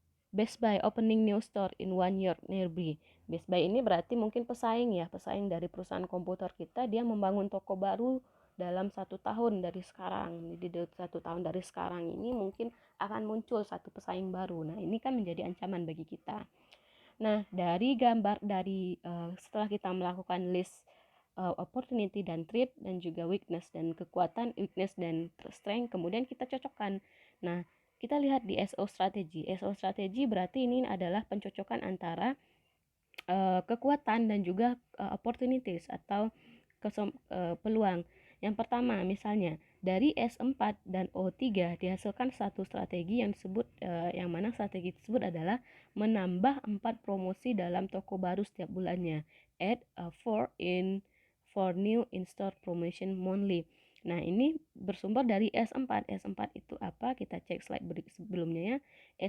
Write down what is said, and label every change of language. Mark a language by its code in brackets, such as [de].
[en] Best Buy opening new store in 1 year nearby. [id] Best Buy ini berarti mungkin pesaing ya, pesaing dari perusahaan komputer kita, dia membangun toko baru dalam 1 tahun dari sekarang. Jadi 1 tahun dari sekarang ini mungkin akan muncul satu pesaing baru. Nah, ini kan menjadi ancaman bagi kita. Nah, dari gambar setelah kita melakukan list opportunity dan threat dan juga weakness dan kekuatan, weakness dan strength, kemudian kita cocokkan. Nah, kita lihat di SO strategi. SO strategi berarti ini adalah pencocokan antara kekuatan dan juga opportunities atau peluang. Yang pertama, misalnya dari S4 dan O3 dihasilkan satu strategi yang yang mana strategi tersebut adalah menambah 4 promosi dalam toko baru setiap bulannya. [en] Add 4 new in-store promotion monthly. [id] Nah, ini bersumber dari S4. S4 itu apa? Kita cek slide sebelumnya ya.